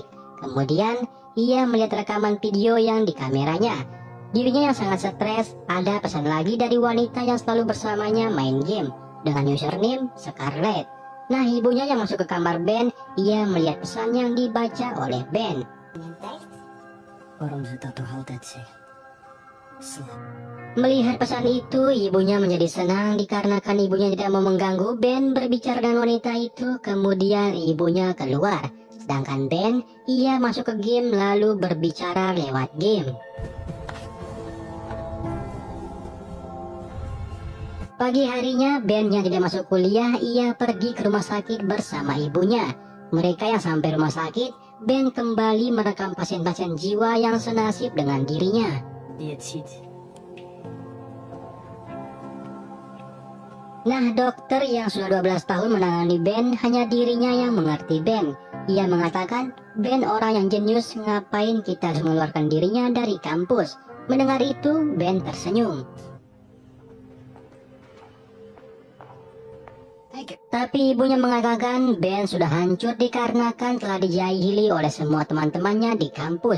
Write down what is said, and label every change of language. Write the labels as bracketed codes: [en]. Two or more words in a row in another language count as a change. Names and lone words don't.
[id] Kemudian, ia melihat rekaman video yang di kameranya. Dirinya yang sangat stres, ada pesan lagi dari wanita yang selalu bersamanya main game dengan username Scarlett. Nah, ibunya yang masuk ke kamar Ben, ia melihat pesan yang dibaca oleh Ben. [nl] Waarom ze dat toch altijd zeggen? [id] Melihat pesan itu, ibunya menjadi senang dikarenakan ibunya tidak mau mengganggu Ben berbicara dengan wanita itu. Kemudian ibunya keluar, sedangkan Ben, ia masuk ke game lalu berbicara lewat game. Pagi harinya, Ben yang tidak masuk kuliah, ia pergi ke rumah sakit bersama ibunya. Mereka yang sampai rumah sakit, Ben kembali merekam pasien-pasien jiwa yang senasib dengan dirinya. [nl] Die het ziet. [id] Nah, dokter yang sudah 12 tahun menangani Ben, hanya dirinya yang mengerti Ben. Ia mengatakan, Ben orang yang jenius, ngapain kita harus mengeluarkan dirinya dari kampus. Mendengar itu, Ben tersenyum. Tapi ibunya mengatakan Ben sudah hancur dikarenakan telah dijahili oleh semua teman-temannya di kampus.